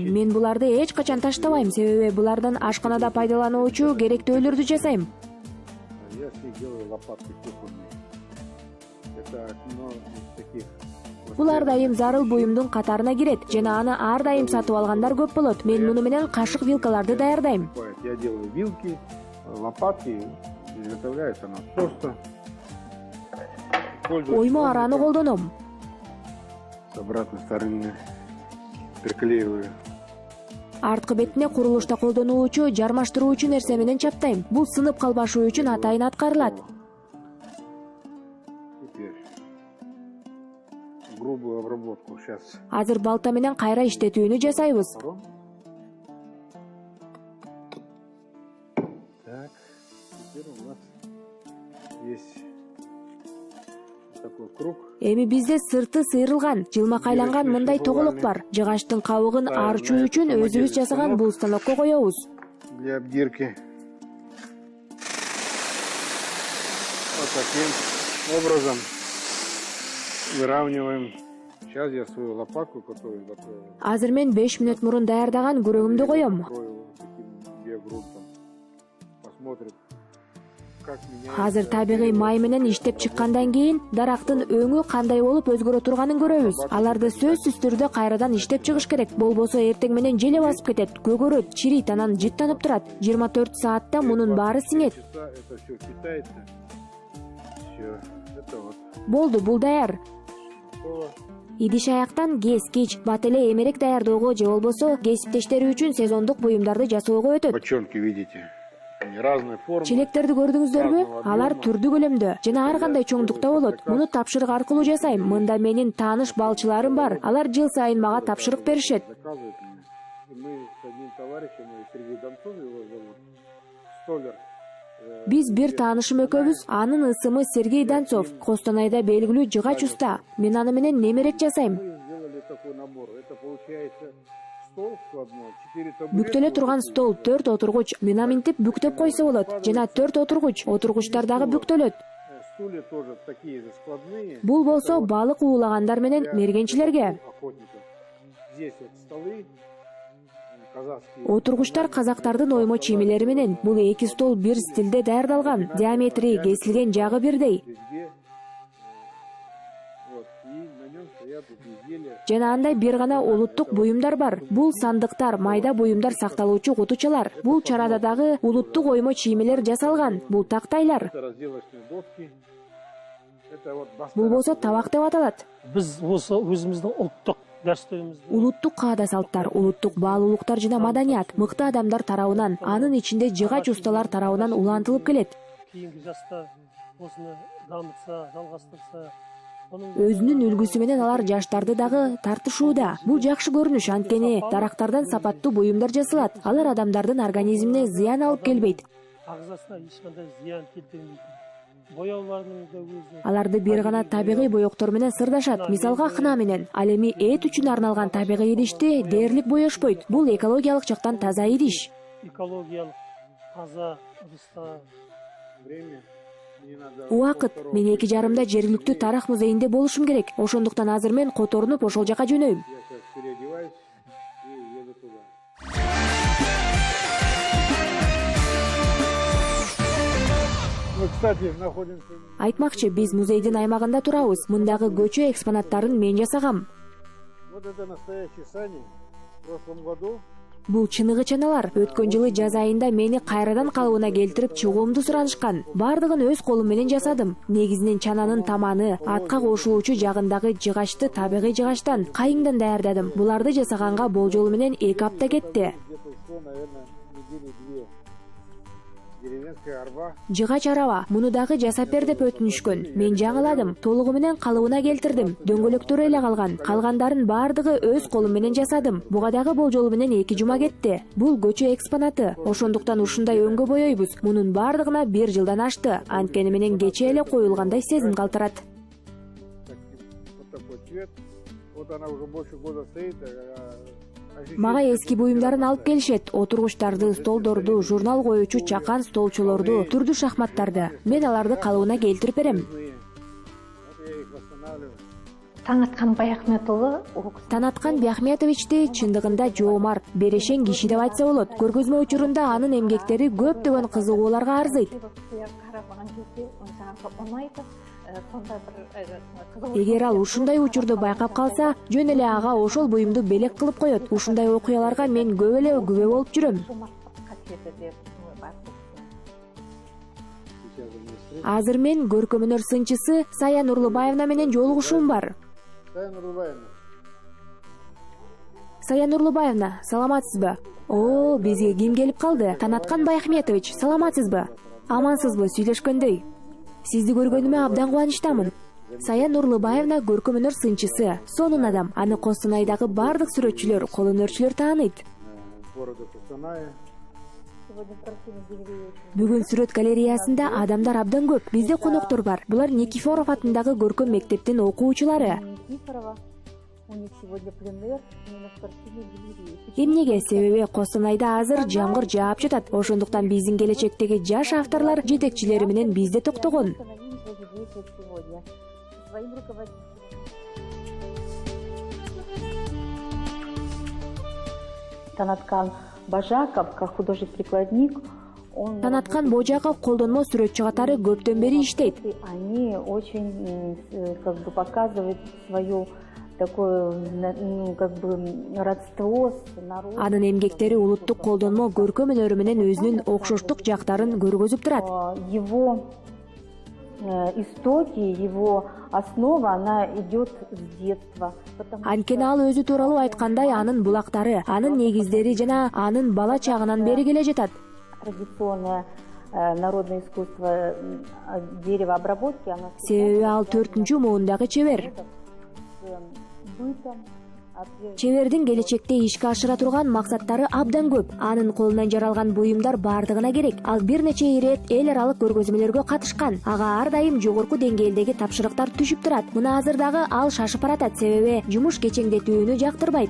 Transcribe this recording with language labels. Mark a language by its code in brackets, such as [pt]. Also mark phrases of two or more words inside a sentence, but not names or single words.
[ky] Мен буларды эч качан таштабайм, себеби булардан ашканада пайдалануучу керектөөлөрдү жасайм. Бул ар дайым зарыл буюмдун катарына кирет, жана аны ар дайым сатып алгандар көп болот. Мен муну менен кашык вилкаларды даярдайм. [ru] Я делаю вилки, лопатки, изготовляется она просто. [ky] Оймо араны колдоном. [ru] С обратной стороны приклеиваю. [ky] Арткы бетине курулушта колдонуучу жармаштыруучу нерсе менен чаптайм. Бул сынып калбашы үчүн атайын аткарылат. [ru] Теперь грубую обработку сейчас. [ky] Азыр балта менен кайра иштетүүнү жасайбыз. [ru] Так, теперь у нас есть такой круг. [ky] Эми бизде сырты сыйрылган, жылмакайланган мындай тоголок бар. Жыгачтын кабыгын арчуу үчүн өзүбүз жасаган бул станокко коебуз. [ru] Для обдирки. Вот таким образом выравниваем. Сейчас я свою лопатку, которую готовил. [ky] Азыр мен 5 мүнөт мурун даярдаган күрөгүмдү коем. [ru] Посмотрим. [ky] Азыр табигый май менен иштеп чыккандан кийин дарактын өңү кандай болуп өзгөрө турганын көрөбүз. Аларды сөзсүз түрдө кайрадан иштеп чыгыш керек. Болбосо эртең менен желе басып кетет, көгөрөт, чирийт, анан жыттанып турат. 24 саатта мунун баары сиңет. Болду, бул даяр. Идиш аяктан кескич, бат эле эмерек даярдоого же болбосо кесиптештери үчүн сезондук буюмдарды жасоого өтөт. [ru] Бочонки видите? Разной формы. [ky] Челектерди көрдүңүздөрбү? Алар түрдүү көлөмдө жана ар кандай чоңдукта болот. Муну тапшырык аркылуу жасайм. Мында менин тааныш балчыларым бар. Алар жыл сайын мага тапшырык беришет. [ru] Мы с одним товарищем, Сергей Донцов его зовут, столер, [ky] Биз бир таанышым экөөбүз, анын ысымы Сергей Донцов, Костанайда белгилүү жыгач уста. Мен аны менен немерек жасайм. [ru] Мы сделали такой набор. Это получается стол складной, 4 табуретки. [ky] Бүктөлө турган стол, 4 отургуч, мына минтип бүктөп койсо болот. Жана 4 отургуч, отургучтар дагы бүктөлөт. [ru] Стулья тоже такие же складные. [ky] Бул болсо балык уулагандар менен мергенчилерге. [ru] Охотников. Здесь вот столы казахские. [ky] Отургучтар казактардын оймо чиймелери менен. Бул эки стол бир стилде даярдалган. Диаметри, кесилген жагы бирдей. [ru] Везде. Вот. И на нем стоят вот изделия. [ky] Жана андай бир гана улуттук буюмдар бар. Бул сандыктар, майда буюмдар сакталуучу кутучалар. Бул чарада дагы улуттук оймо чиймелер жасалган. Бул тактайлар. [ru] Это разделочные доски. Это вот [ky] Бул болсо табак деп аталат. [kk] Біз осы өзіміздің ұлттық дәстүрімізді [ky] Улуттук каада салттар, улуттук баалуулуктар жана маданият мыкты адамдар тарабынан, анын ичинде жыгач усталар тарабынан улантылып келет. [kk] кейінгі жастар осыны дамытса, жалғастырса, оның [ky] Өзүнүн үлгүсү менен алар жаштарды дагы тартышууда. Бул жакшы көрүнүш, анткени дарактардан сапаттуу буюмдар жасалат. Алар адамдардын организмине зыян алып келбейт. [kk] ағзасына ешқандай зиян келтірмейді. Бояуларының да өзі [ky] Аларды бир гана табигый боектор менен сырдашат. Мисалга хына менен. Ал эми эт үчүн арналган табигый идишти дээрлик боешпойт. Бул экологиялык жактан таза идиш. [kk] экологиялық таза ыдыстар. [ru] время. Мне надо [ky] Убакыт. Мен 2,5-да жергиликтүү тарых музейинде болушум керек. Ошондуктан азыр мен которунуп ошол жака жөнөйм. [ru] Я сейчас переодеваюсь и еду туда. Мы, кстати, находимся... [ky] Айтмакчы, биз музейдин аймагында турабыз. Мындагы көчө экспонаттарын мен жасагам. [ru] Вот это настоящие сани. В прошлом году [ky] Бул чыныгы чаналар. Өткөн жылы жаз айында мени кайрадан калыбына келтирип чыгуумду суранышкан. Бардыгын өз колум менен жасадым. Негизинен чананын таманы, атка кошулуучу жагындагы жыгачты табигый жыгачтан, кайыңдан даярдадым. Буларды жасаганга болжолу менен 2 апта кетти. [ru] где-то ушло, наверное, недели 2. Деревенская арба. [ky] Жыгач араба, муну дагы жасап бер деп өтүнүшкөн. Мен жаңыладым, толугу менен калыбына келтирдим. Дөңгөлөктөрү эле калган. Калгандарын бардыгы өз колум менен жасадым. Буга дагы болжолу менен 2 жума кетти. Бул көчө экспонаты. Ошондуктан ушундай өңгө боёйбуз. Мунун бардыгына 1 жылдан ашты. Анткени менен кече эле коюлгандай сезим калтырат. [ru] Вот такой цвет. Вот она уже больше года стоит. [ky] Мага эски буюмдарын алып келишет. Отургучтарды, столдорду, журнал коючу чакан столчулорду, түрдүү шахматтарды. Мен аларды калыбына келтирип берем. [ru] Вот я их восстанавливаю. [ky] Таңаткан Баяхметұлы Танаткан Бяхметовичти чындыгында жоомарт, берешең киши деп айтса болот. Көргөзмө учурунда анын эмгектери көптөгөн кызыгууларга арзыйт. [kk] қарамаған кезде жаңағы ұнайды. Сонда бір [ky] Эгер ал ушундай учурду байкап калса, жөн эле ага ошол буюмду белек кылып коет. Ушундай окуяларга мен көп эле күбө болуп жүрөм. [kk] жомарттық қасиеті деп бар. [ru] Сейчас у меня встретил. [ky] Азыр мен көркөм-өнөр сынчысы Сая Нурлубаевна менен жолугушуум бар. Сая Нурлубаевна. Сая Нурлубаевна, саламатсызбы? О, бизге ким келип калды? Танаткан Баяхметович, саламатсызбы? Амансызбы, сүйлөшкөндөй. Сизди көргөнүмө абдан кубанычтамын. Сая Нурлубаевна көркөм-өнөр сынчысы, сонун адам. Аны Костанайдагы бардык сүрөтчүлөр, колөнөрчүлөр тааныйт. [ru] Города Костаная. Сегодня в картине галереи [ky] Бүгүн сүрөт галереясында адамдар абдан көп. Бизде коноктор бар. Булар Никифоров атындагы көркөм мектептин окуучулары. [ru] Никифорова. У них сегодня пленэр именно в картине галереи. [ky] Эмнеге? Себеби Костанайда азыр жамгыр жаап жатат. Ошондуктан биздин келечектеги жаш авторлар жетекчилери менен бизде токтогон. [ru] Остановились возле здесь вот сегодня. Своим руководителем. Танаткан Бажаков, как художник-прикладник, он... [ky] Танаткан Божаков колдонмо сүрөтчү катары көптөн бери иштейт. [ru] Они очень как бы показывают свое такое как бы родство с народом. [ky] Анын эмгектери улуттук колдонмо көркөм өнөрү менен өзүнүн окшоштук жактарын көргөзүп турат. [ru] Его истоки, его основа, она идет с детства. [ky] Анткени ал өзү тууралуу айткандай, анын булактары, анын негиздери жана анын бала чагынан бери келе жатат. [ru] Традиционное народное искусство деревообработки, оно [ky] Себеби ал 4-муундагы чебер. [ru] с бытом [ky] Чебердин келечекте ишке ашыра турган максаттары абдан көп. Анын колунан жаралган буюмдар бардыгына керек. Ал бир нече ирет эл аралык көргөзмөлөргө катышкан. Ага ар дайым жогорку деңгээлдеги тапшырыктар түшүп турат. Мына азыр дагы ал шашып баратат, себеби жумуш кечеңдетүүнү жактырбайт.